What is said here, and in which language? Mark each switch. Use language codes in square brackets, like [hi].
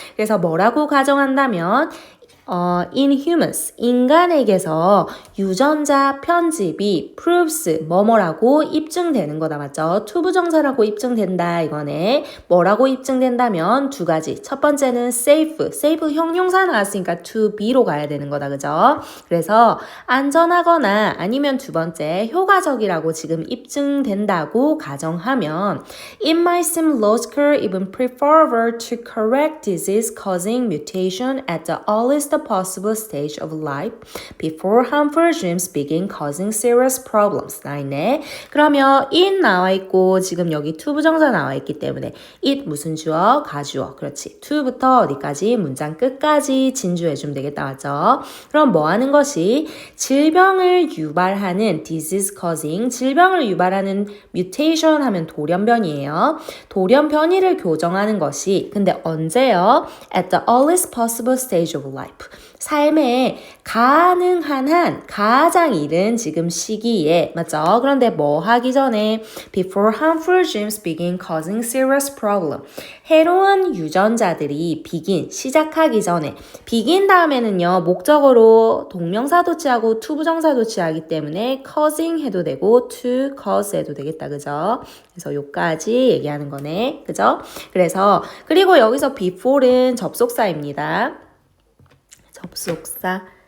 [ko] 그래서 뭐라고 가정한다면 [en] in humans, [ko] 인간에게서 유전자 편집이 proves 뭐뭐라고 입증되는 거다. 맞죠? 투부정사라고 입증된다. 이거네. 뭐라고 입증된다면 두 가지. 첫 번째는 safe 형용사 나왔으니까 to be로 가야 되는 거다. 그죠? 그래서 안전하거나 아니면 두 번째 효과적이라고 지금 입증된다고 가정하면 [en] it might seem logical, even preferable to correct disease causing mutation at the earliest possible stage of life before harmful genes begin causing serious problems. [ko] 나 있네. 그러면 it 나와 있고 지금 여기 to 부정사 나와 있기 때문에 it 무슨 주어? 가주어. 그렇지. to부터 어디까지? 문장 끝까지 진주해주면 되겠다. 맞죠? 그럼 뭐 하는 것이? 질병을 유발하는 disease causing, 질병을 유발하는 mutation 하면 돌연변이에요. 돌연변이를 교정하는 것이 근데 언제요? [en] At the earliest possible stage of life. [ko] 삶에 가능한 한 가장 이른 지금 시기에 맞죠? 그런데 뭐 하기 전에 [en] before harmful genes begin causing serious problem. [ko] 해로운 유전자들이 시작하기 전에 begin 다음에는요 목적어로 동명사도 취하고 to 부정사도 취하기 때문에 causing 해도 되고 to cause 해도 되겠다. 그죠? 그래서 요까지 얘기하는 거네. 그죠? 그리고 여기서 before는 접속사입니다. 접속사.